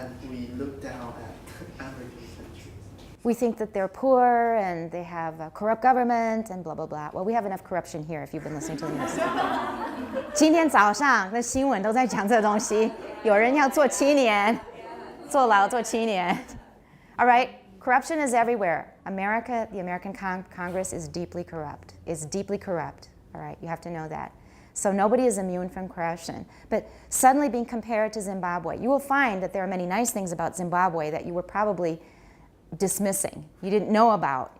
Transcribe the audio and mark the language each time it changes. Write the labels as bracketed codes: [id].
[en] and we look down at African countries. We think that they're poor and they have a corrupt government and blah, blah, blah. Well, we have enough corruption here if you've been listening to the news. [zh] 今天早上的新闻都在讲这东西，有人要坐7年，坐牢坐7年。 [en] All right, corruption is everywhere. America, the American Congress is deeply corrupt. It's deeply corrupt. All right, you have to know that. So nobody is immune from corruption. But suddenly being compared to Zimbabwe, you will find that there are many nice things about Zimbabwe that you were probably dismissing. You didn't know about.